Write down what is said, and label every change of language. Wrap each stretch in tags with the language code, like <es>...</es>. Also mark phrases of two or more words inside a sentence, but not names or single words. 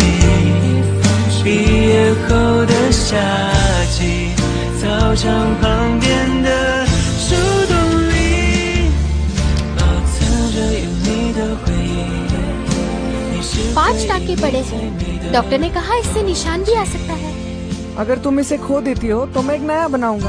<zh>毕业后的夏季，操场旁边的树洞里，保存着有你的回忆。你是</zh> <hi>5 टाके पड़े हैं। डॉक्टर ने कहा इससे निशान भी आ सकता है। अगर तुम इसे खो देती हो तो मैं एक नया बनाऊंगा।</hi>